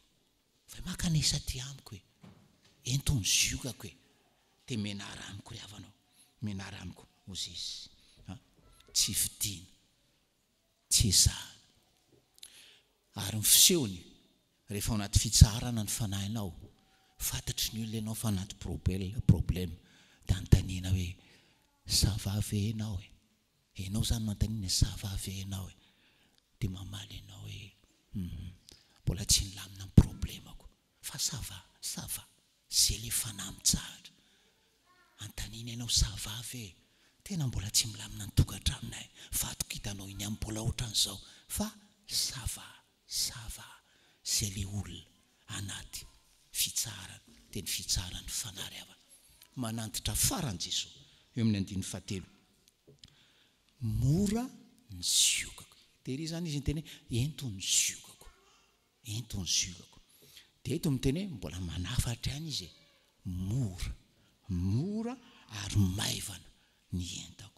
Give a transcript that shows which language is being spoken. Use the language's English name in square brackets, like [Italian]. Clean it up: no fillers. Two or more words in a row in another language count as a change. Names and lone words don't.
[Malagasy] Fa makanesa ty amiko hoe entony ziokako hoe te menara amiko ry havanao, menara amiko ozy izy. Tsy fidina, tsy ezahana. Ary ny fisehony rehefa ao anaty fitsarana ny fanahinao, fantatry ny olona ianao fa anaty problème, da antanina hoe [French] ça va [Malagasy] ve ianao e? Ianao zany mantanina [French] ça va [Malagasy] ve ianao e? Dia mamaly ianao hoe mbola tsy nilamina amin'ny problémako, fa [French] ça va. [Malagasy] Zay le fanahy mitsahatra. Antanina ianao [French] ça va [Malagasy] ve? Tena mbola tsy milamina ny tokantraminay, fa atokitanao iny amin'ny mbola ohatran'izao, fa [French] ça va. [Malagasy] Zay le olona anaty fitsarana, teny fitsarany fanahy ry havana. Manantitra farany Jesosy eo amin'ny 7. Mora ny ziokako. Tery zany izy nyteny entony ziokako. Dia eto miteny mbola manafatra ihany izy, mora ary maivana ny entako.